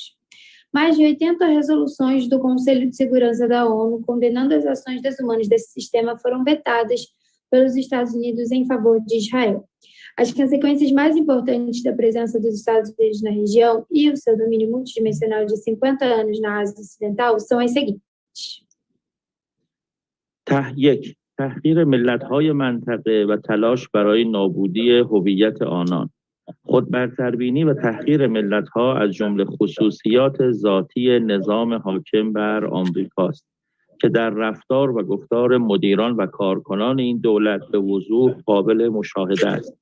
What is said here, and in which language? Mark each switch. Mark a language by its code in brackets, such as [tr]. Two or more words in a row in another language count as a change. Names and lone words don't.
[pt] Mais de 80 resoluções do Conselho de Segurança da ONU condenando as ações desumanas desse sistema foram vetadas pelos Estados Unidos em favor de Israel. As consequências mais importantes da presença dos Estados Unidos na região e o seu domínio multidimensional de 50 anos na Ásia Ocidental são as seguintes. [fa] تحقیر ملت‌های منطقه و تلاش برای نابودی هویت آنان. خودبرتربینی و تحقیر ملت‌ها از جمله خصوصیات ذاتی نظام حاکم بر آمریکاست که در رفتار و گفتار مدیران و کارکنان این دولت به وضوح قابل مشاهده است.